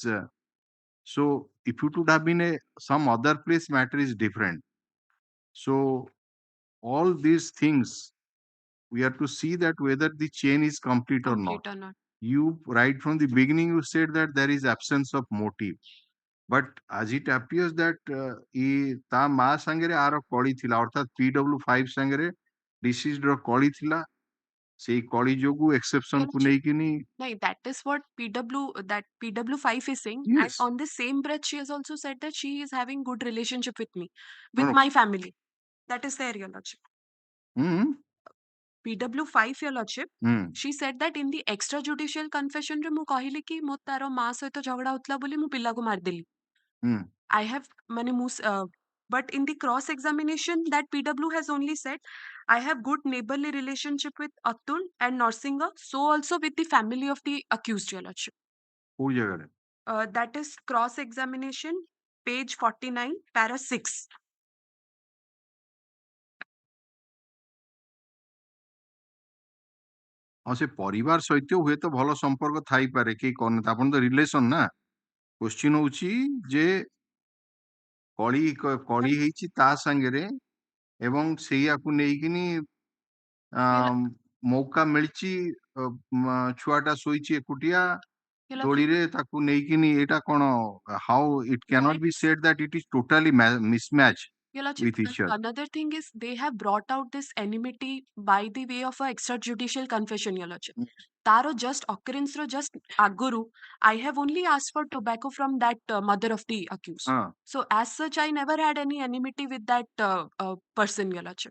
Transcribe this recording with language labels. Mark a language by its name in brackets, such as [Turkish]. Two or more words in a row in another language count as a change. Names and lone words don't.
[English] So if it would have been some other place, matter is different. So all these things we have to see that whether the chain is complete or not. Complete or not. You right from the beginning you said that there is absence of motive, but as it appears that [Odia] ତା ମା ସାଙ୍ଗରେ ଆର କଳି ଥିଲା, ଅର୍ଥାତ PW5 ସାଙ୍ଗରେ deceased ର କଳି ଥିଲା, ସେଇ କଳି ଯୋଗୁ exception [English] Your [Odia] କୁ [English] Lordship, [Odia] ନେଇକିନି [English] like that is what PW5 is saying, and yes on the same breath, she has also said that she is having good relationship with me, no with no my family. That is there, Your Lordship. hmm PW5, Your Lordship. hmm She said that in the extrajudicial confession [Odia] ରେ ମୁଁ କହିଲି କି ମୋ ତାର ମା ସହିତ ଝଗଡା ହଉଥିଲା ବୋଲି ମୁଁ ପିଲାକୁ ମାରିଦେଲି. hmm [English] I have [Odia] ମାନେ ମୁଁ [English] but in the cross examination that PW has only said I have good neighborly relationship with Atul and Narsinga, so also with the family of the accused, Your Lordship. [Odia] କୋଉ ଜାଗାରେ? [English] That is cross examination, page 49, para 6. [Odia] ହଁ ସେ ପରିବାର ସହିତ ହୁଏତ ଭଲ ସମ୍ପର୍କ ଥାଇପାରେ, କେହି କରିନଥାଏ, ଆପଣ ତ ରିଲେସନ ନା। କ୍ୱେଶ୍ଚିନ୍ ହଉଛି ଯେ କଳି ହେଇଛି ତା ସାଙ୍ଗରେ ଏବଂ ସେଇଆକୁ ନେଇକିନି ମୌକା ମିଳିଛି, ଛୁଆଟା ଶୋଇଛି ଏକୁଟିଆ [English] Your Lordship, [Odia] ଦୋଳିରେ, ତାକୁ ନେଇକିନି ଏଇଟା କଣ, [English] how it can't be said that it is totally mismatch Your Lordship, with each other. another thing is they have brought out this enmity by the way of a extrajudicial confession, Your Lordship. Taro just occurrence ro just aguru, I have only asked for tobacco from that mother of the accused. Huh. So as such, I never had any enmity with that person, Your Lordship.